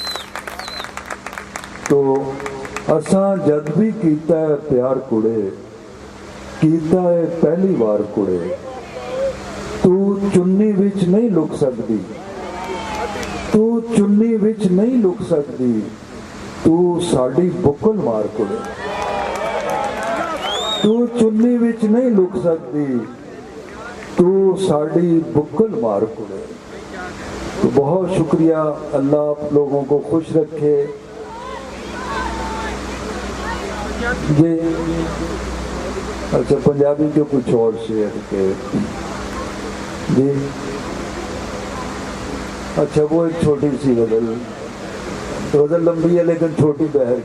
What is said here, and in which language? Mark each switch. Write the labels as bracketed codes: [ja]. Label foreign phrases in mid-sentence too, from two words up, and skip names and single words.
[pa] تو اساں جد بھی کیتا ہے پیار کڑے، کیتا ہے پہلی بار کڑے، تو چنی وچ نہیں لک سکتی، تو چنی وچ نہیں لک سکتی، تو ساڈی بکل مار کڑے، تو چنی وچ نہیں لک سکتی، تو ساڈی بکل مار کڑے. [ur] تو بہت شکریہ، اللہ آپ لوگوں کو خوش رکھے. یہ اچھا پنجابی کے کچھ اور شعر کے جی. اچھا وہ ایک چھوٹی سی غزل لمبی ہے لیکن چھوٹی بحر.